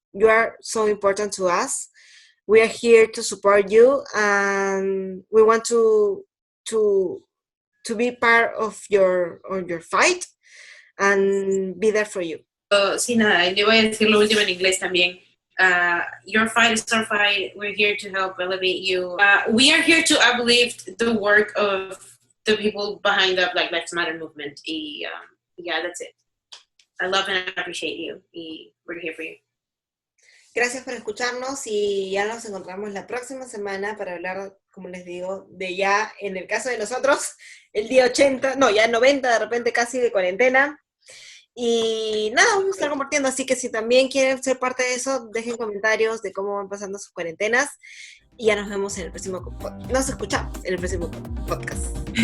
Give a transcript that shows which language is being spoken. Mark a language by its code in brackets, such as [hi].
[en] You are so important to us. We are here to support you, and we want to be part of your fight and be there for you. [es] Sí, nada, yo voy a decir lo último en inglés también. [en] Your fight is our fight. We're here to help elevate you. We are here to uplift the work of the people behind the Black Lives Matter movement. Yeah, that's it. I love and appreciate you. We're here for you. [es] Gracias por escucharnos y ya nos encontramos la próxima semana para hablar, como les digo, de ya, en el caso de nosotros, el día 80, no, ya 90 de repente casi de cuarentena. Y nada, vamos a estar compartiendo, así que si también quieren ser parte de eso, dejen comentarios de cómo van pasando sus cuarentenas y ya nos vemos en el próximo nos escuchamos en el próximo podcast.